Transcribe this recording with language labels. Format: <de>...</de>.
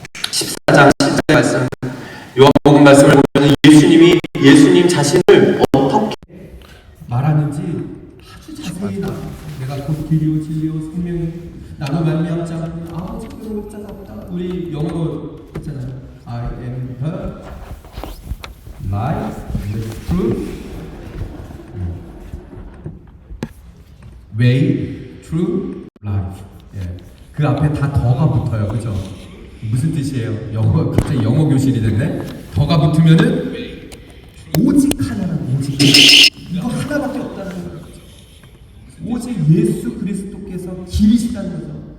<ko>14장 10절 말씀 요한복음 말씀을 보면은 예수님 자신을 어떻게 말하는지 아주 자세히 나와요. 내가 곧 길이요 진리요 생명이 나로 말미암지 않으면 아무것도 못 찾아보다. 우리 영어로 했잖아요.</ko> <en>I am the life and the truth, way, truth, life.</en> <ko>예. 그 앞에 다 더가 붙어요, 그죠? 무슨 뜻이에요? 영어 갑자기 영어 교실이 됐네. 더가 붙으면은 오직 하나는 오직 이거 하나밖에 없다는 거예요. 오직 예수 그리스도께서 길이시다는 거죠.</ko>